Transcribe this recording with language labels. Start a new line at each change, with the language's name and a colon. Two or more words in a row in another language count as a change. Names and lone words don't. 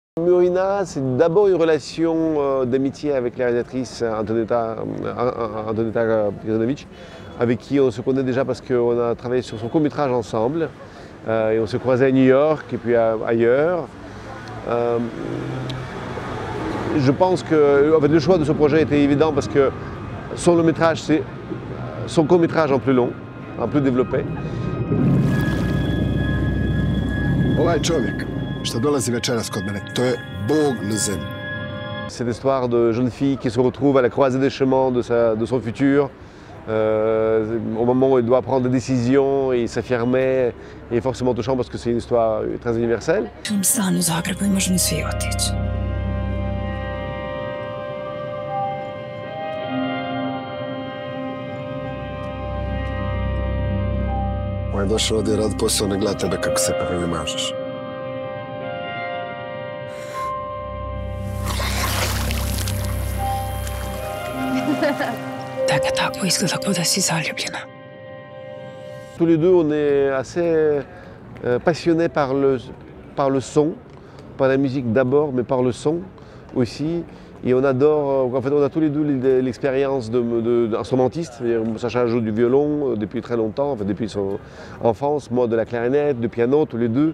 French: Signorina, c'est d'abord une relation d'amitié avec la réalisatrice Antonetta Pirzanovic, avec qui on se connaît déjà parce qu'on a travaillé sur son court-métrage ensemble. Et on s'est croisés à New York et puis ailleurs. Je pense que le choix de ce projet était évident parce que son long-métrage, c'est son court-métrage en plus long, en plus développé.
Croatian: Ovaj čovjek što dolazi večeras kod mene, to je Bog na zemlji.
French: C'est l'histoire de jeune fille qui se retrouve à la croisée des chemins de son futur. Au moment où elle doit prendre des décisions et s'affirmer, est forcément touchant parce que c'est une histoire très universelle.
Croatian: Stan u Zagrebu i možemo svi otići. On je došao ovdje rad posao, ne gleda tebe kako se prvi mažeš. Tebe tako izgleda kao da si zaljubljena.
French: Tous les deux, on est assez passionnés par le son, pas la musique d'abord, mais par le son aussi. Et on adore, en fait, on a tous les deux l'expérience d'instrumentiste. Sacha joue du violon depuis très longtemps, en fait, depuis son enfance, moi de la clarinette, du piano, tous les deux.